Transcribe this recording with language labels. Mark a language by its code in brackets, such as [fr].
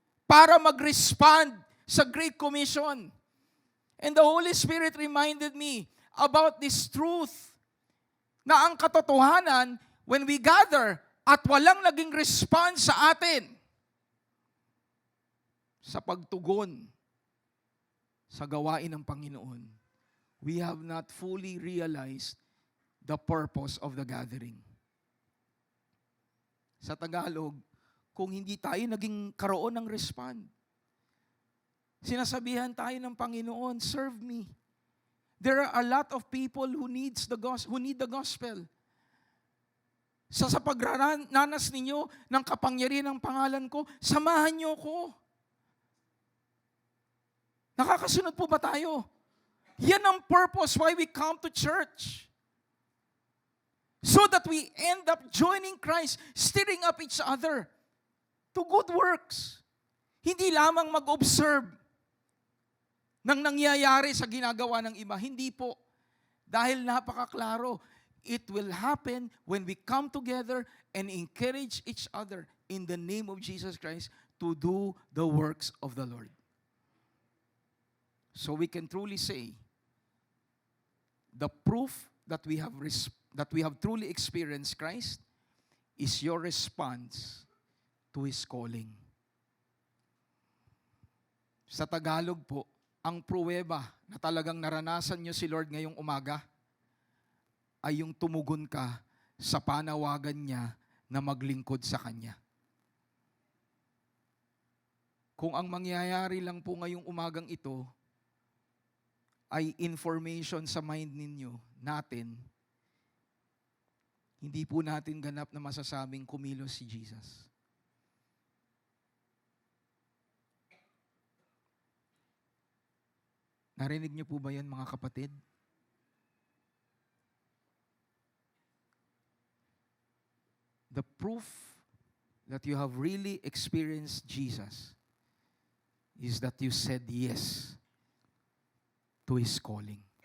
[tl] Para mag-respond sa Great Commission. [en] And the Holy Spirit reminded me about this truth [tl] na ang katotohanan, [en] when we gather [tl] at walang naging response sa atin sa pagtugon sa gawain ng Panginoon, [en] we have not fully realized the purpose of the gathering. [tl] Sa Tagalog, kung hindi tayo naging karoon ng respond. Sinasabihan tayo ng Panginoon, [en] serve me. There are a lot of people who need the gospel. [tl] Sa pagrananas ninyo ng kapangyarihan ng pangalan ko, samahan niyo ko. Nakakasunod po ba tayo? [en] Yan ang purpose why we come to church. So that we end up joining Christ, stirring up each other to good works. [tl] Hindi lamang mag-observe ng nangyayari sa ginagawa ng iba. Hindi po. Dahil napakaklaro, [en] it will happen when we come together and encourage each other in the name of Jesus Christ to do the works of the Lord. So we can truly say, the proof that we have truly experienced Christ is your response to His calling. [tl] Sa Tagalog po, ang pruweba na talagang naranasan nyo si Lord ngayong umaga ay yung tumugon ka sa panawagan niya na maglingkod sa Kanya. Kung ang mangyayari lang po ngayong umagang ito ay information sa mind ninyo, natin, hindi po natin ganap na masasabing kumilos si Jesus. Narinig niyo po ba yan, mga kapatid? [en] The proof that you have really experienced Jesus is that you said yes to His calling.